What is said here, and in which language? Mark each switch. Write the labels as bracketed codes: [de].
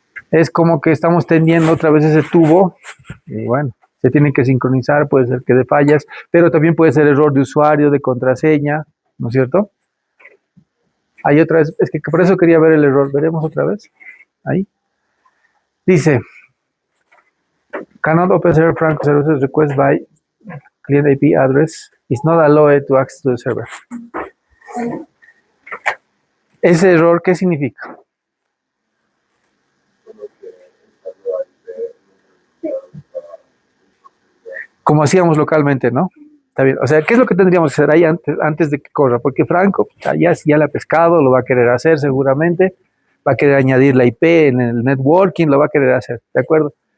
[es] Es como que estamos tendiendo otra vez ese tubo. Y bueno, se tiene que sincronizar, puede ser que de fallas, pero también puede ser error de usuario, de contraseña, ¿no es cierto? Hay otra vez, es que por eso quería ver el error. Veremos otra vez. Ahí. Dice, [en] cannot open server Franco services request by client IP address is not allowed to access to the server. [es] Ese error, ¿qué significa? Como hacíamos localmente, ¿no? Está bien. O sea, ¿qué es lo que tendríamos que hacer ahí antes de que corra? Porque Franco ya le ha pescado, lo va a querer hacer seguramente, va a querer añadir la IP en el networking, lo va a querer hacer, ¿de acuerdo?